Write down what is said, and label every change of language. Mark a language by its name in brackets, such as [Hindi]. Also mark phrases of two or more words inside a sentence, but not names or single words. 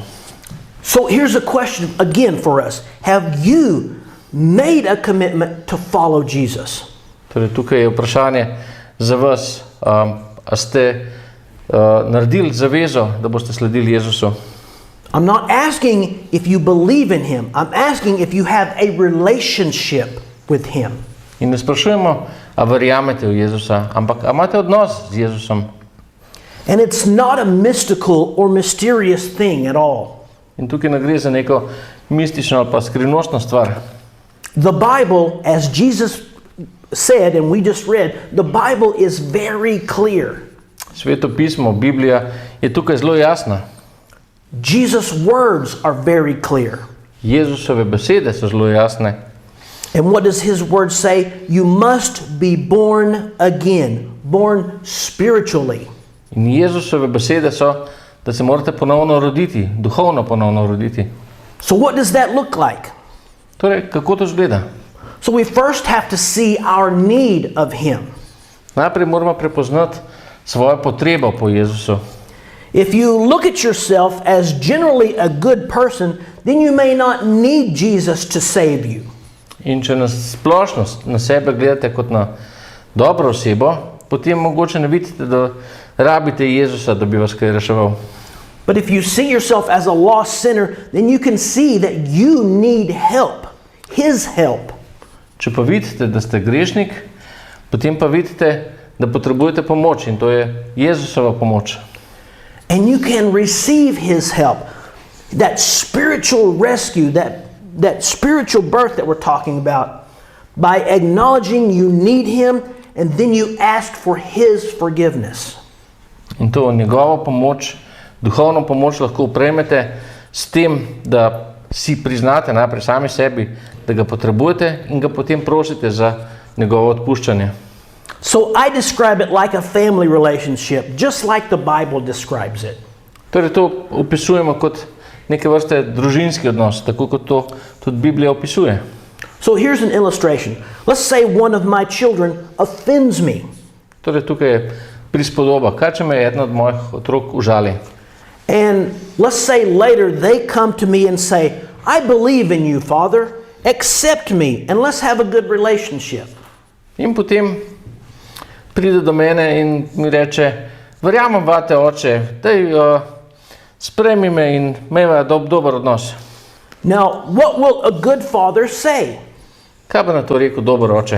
[English] So here's a question again for us. Have you made a commitment to follow Jesus? [Slovenian] Torej, tukaj je vprašanje za vas, a ste naredili zavezo, da boste sledili Jezusu? [English] I'm not asking if you believe in him. I'm asking if you have a relationship with him. [Slovenian] In ne sprašujemo, a verjamete v Jezusa, ampak a imate odnos z Jezusom? [English] And it's not a mystical or mysterious thing at all. [Slovenian] In tukaj ne gre za neko mistično ali pa skrivnostno stvar. [English] The Bible, as Jesus said and we just read, the Bible is very clear. [Slovenian] Sveto pismo, Biblija je tukaj zelo jasna. [English] Jesus' words are very clear. [Slovenian] Jezusove besede so zelo jasne. [English] And what does his word say? You must be born again, born spiritually. [Slovenian] In Jezusove besede so, da se morate ponovno roditi, duhovno ponovno roditi. [English] So what does that look like? [Slovenian] Torej, kako to izgleda? [English] So we first have to see our need of him. [Slovenian] Najprej moramo prepoznati svojo potrebo po Jezusu. [English] If you look at yourself as generally a good person, then you may not need Jesus to save you. [Slovenian] In če na splošno na sebe gledate kot na dobro osebo, potem mogoče ne vidite, da rabite Jezusa, da bi vas kaj reševal. [English] But if you see yourself as a lost sinner, then you can see that you need help, his help. [Slovenian] Če pa vidite, da ste grešnik, potem pa vidite, da potrebujete pomoč in to je Jezusova pomoč. [English] And you can receive his help. That spiritual rescue, that spiritual birth that we're talking about, by acknowledging you need him and then you ask for his forgiveness. [Slovenian] In to njegovo pomoč, duhovno pomoč lahko prejmete s tem, da si priznate najprej sami sebi, da ga potrebujete in ga potem prosite za njegovo odpuščanje. [English] So I describe it like a family relationship, just like the Bible describes it. [Slovenian] Torej to opisujemo kot neke vrste družinski odnos, tako kot to tudi Biblija opisuje. [English] So here's an illustration. Let's say one of my children offends me. [Slovenian] Torej tukaj je prispodoba. Kaj če me eden od mojih otrok užali? [English] And let's say later they come to me and say, I believe in you, Father. Accept me and let's have a good relationship. [Slovenian] In potem pride do mene in mi reče, verjamem vate, oče, daj sprejmi me in imejva dober odnos. [English] Now, what will a good father say? [Slovenian] Kaj bi na to rekel dober oče?